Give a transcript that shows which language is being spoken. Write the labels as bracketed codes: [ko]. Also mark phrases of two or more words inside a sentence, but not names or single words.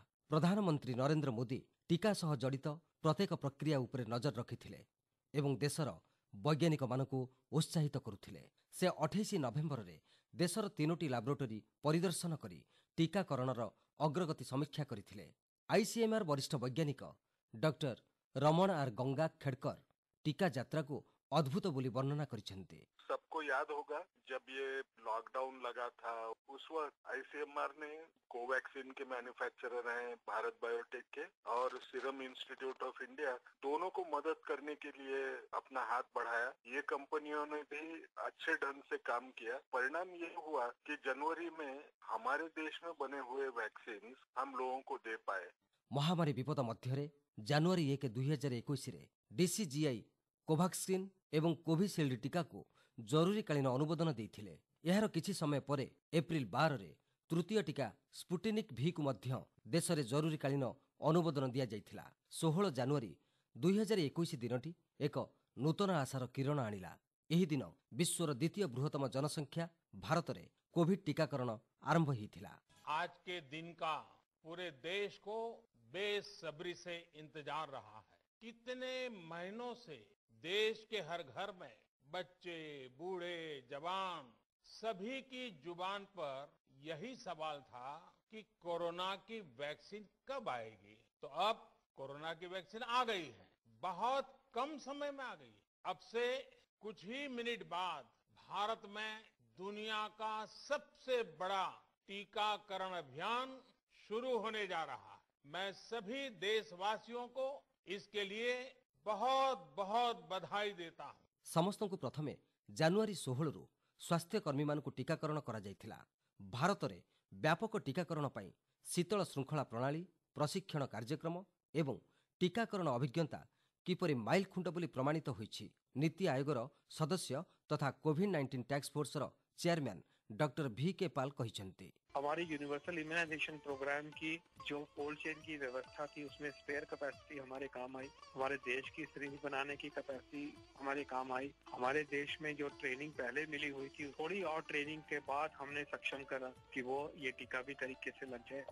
[or] ପ୍ରଧାନମନ୍ତ୍ରୀ ନରେନ୍ଦ୍ର ମୋଦି ଟିକା ସହ ଜଡ଼ିତ ପ୍ରତ୍ୟେକ ପ୍ରକ୍ରିୟା ଉପରେ ନଜର ରଖିଥିଲେ ଏବଂ ଦେଶର ବୈଜ୍ଞାନିକମାନଙ୍କୁ ଉତ୍ସାହିତ କରୁଥିଲେ। ସେ 28 ନଭେମ୍ବରରେ ଦେଶର 3ଟି ଲାବୋରେଟୋରୀ ପରିଦର୍ଶନ କରି ଟିକାକରଣର ଅଗ୍ରଗତି ସମୀକ୍ଷା କରିଥିଲେ। ICMR ବରିଷ୍ଠ ବୈଜ୍ଞାନିକ ଡକ୍ଟର ରମଣ ଆର୍ ଗଙ୍ଗା ଖେଡକର ଟିକା ଯାତ୍ରାକୁ ଅଦ୍ଭୁତ ବୋଲି ବର୍ଣ୍ଣନା କରିଛନ୍ତି। [hi] सबको याद होगा जब ये लॉकडाउन लगा था, उस वक्त ICMR ने कोवैक्सीन के मैन्युफैक्चरर हैं भारत बायोटेक के और सीरम इंस्टीट्यूट ऑफ इंडिया, दोनों को मदद करने के लिए अपना हाथ बढ़ाया। ये कंपनियों ने भी अच्छे ढंग से काम किया। परिणाम ये हुआ कि जनवरी में हमारे देश में बने हुए वैक्सीन हम लोगों को दे पाए। [or] ମହାମାରୀ ବିପଦ ମଧ୍ୟରେ ଜାନୁଆରୀ 1, 2021ରେ DCGI କୋଭାକ୍ସିନ୍ ଏବଂ କୋଭିସିଲ୍ଡ ଟିକାକୁ ଜରୁରୀକାଳୀନ ଅନୁମୋଦନ ଦେଇଥିଲେ। ଏହାର କିଛି ସମୟ ପରେ ଏପ୍ରିଲ 12ରେ ତୃତୀୟ ଟିକା ସ୍ପୁଟିନିକ୍ ଭିକୁ ମଧ୍ୟ ଦେଶରେ ଜରୁରୀକାଳୀନ ଅନୁମୋଦନ ଦିଆଯାଇଥିଲା। 16 ଜାନୁଆରୀ 2021 ଦିନଟି ଏକ ନୂତନ ଆଶାର କିରଣ ଆଣିଲା। ଏହି ଦିନ ବିଶ୍ୱର ଦ୍ୱିତୀୟ ବୃହତ୍ତମ ଜନସଂଖ୍ୟା ଭାରତରେ କୋଭିଡ୍ ଟିକାକରଣ ଆରମ୍ଭ ହୋଇଥିଲା। [hi] आज के दिन का पूरे देश को बेसब्री से इंतजार रहा है। कितने महीनों से देश के हर घर में बच्चे, बूढ़े, जवान सभी की जुबान पर यही सवाल था कि कोरोना की वैक्सीन कब आएगी। तो अब कोरोना की वैक्सीन आ गई है, बहुत कम समय में आ गई है। अब से कुछ ही मिनट बाद भारत में दुनिया का सबसे बड़ा टीकाकरण अभियान शुरू होने जा रहा है। मैं सभी देशवासियों को इसके लिए बहुत बहुत बधाई देता हूं। [or] ସମସ୍ତଙ୍କୁ ପ୍ରଥମେ ଜାନୁଆରୀ 16ରୁ ସ୍ୱାସ୍ଥ୍ୟକର୍ମୀମାନଙ୍କୁ ଟିକାକରଣ କରାଯାଇଥିଲା। ଭାରତରେ ବ୍ୟାପକ ଟିକାକରଣ ପାଇଁ ଶୀତଳ ଶୃଙ୍ଖଳା ପ୍ରଣାଳୀ, ପ୍ରଶିକ୍ଷଣ କାର୍ଯ୍ୟକ୍ରମ ଏବଂ ଟିକାକରଣ ଅଭିଜ୍ଞତା କିପରି ମାଇଲଖୁଣ୍ଟ ବୋଲି ପ୍ରମାଣିତ ହୋଇଛି। ନୀତି ଆୟୋଗର ସଦସ୍ୟ ତଥା କୋଭିଡ୍-19 ଟାସ୍କ ଫୋର୍ସର ଚେୟାରମ୍ୟାନ୍ ଡକ୍ଟର VK ପାଲ୍ କହିଛନ୍ତି। [hi] हमारी यूनिवर्सल इम्यूनाइजेशन प्रोग्राम की जो [en] cold chain [hi] की व्यवस्था थी, उसमें [en] spare capacity [hi] हमारे काम आई। हमारे देश की सिरिंज बनाने की कैपेसिटी हमारे काम आई। हमारे देश में जो ट्रेनिंग पहले मिली हुई थी, थोड़ी और ट्रेनिंग के बाद हमने सक्षम करा कि वो ये टीका भी तरीके से लग जाए।